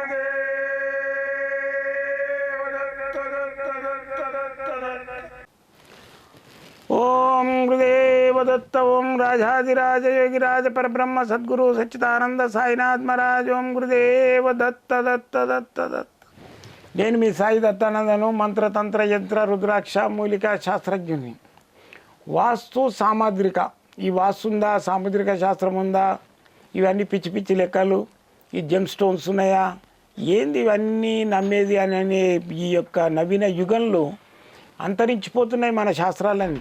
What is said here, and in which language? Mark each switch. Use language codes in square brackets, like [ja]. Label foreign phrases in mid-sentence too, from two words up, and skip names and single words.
[sa] गुरुदेव दत्त दत्त दत्त दत्त दत्त ओम गुरुदेव दत्त ओम राजाधिराज योगिराज परब्रह्म सद्गुरु सच्चिदानंद साईनाथ महाराज ओम गुरुदेव दत्त दत्त दत्त दत्त [te] నేను మీ సాయి దత్తానందను మంత్రతంత్ర యంత్ర రుద్రాక్ష మూలిక శాస్త్రజ్ఞుని. వాస్తు సాముద్రిక, ఈ వాస్తు ఉందా, సాముద్రిక శాస్త్రం ఉందా, ఇవన్నీ పిచ్చి పిచ్చి లెక్కలు, ఈ [en] gem stones [te] ఉన్నాయా, ఏంది ఇవన్నీ నమ్మేది అని ఈ యొక్క నవీన యుగంలో అంతరించిపోతున్నాయి మన శాస్త్రాలన్నీ.